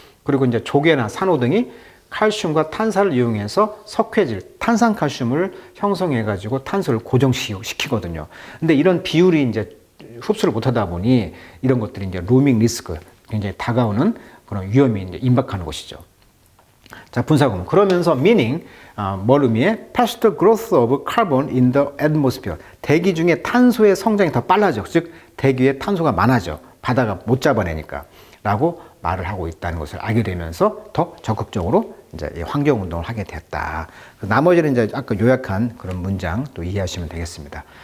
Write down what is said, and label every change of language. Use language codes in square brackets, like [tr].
[ko] 그리고 이제 조개나 산호 등이 칼슘과 탄산을 이용해서 석회질, 탄산칼슘을 형성해가지고 탄소를 고정시키거든요. 근데 이런 비율이 이제 흡수를 못하다 보니 이런 것들이 이제 루밍 리스크, 굉장히 다가오는 그런 위험이 이제 임박하는 것이죠. 자, 분사구문. 그러면서 meaning, 뭘 의미해? [en] faster growth of carbon in the atmosphere. [ko] 대기 중에 탄소의 성장이 더 빨라져. 즉, 대기에 탄소가 많아져. 바다가 못 잡아내니까. 라고 말을 하고 있다는 것을 알게 되면서 더 적극적으로 이제 환경 운동을 하게 됐다. 나머지는 이제 아까 요약한 그런 문장 또 이해하시면 되겠습니다.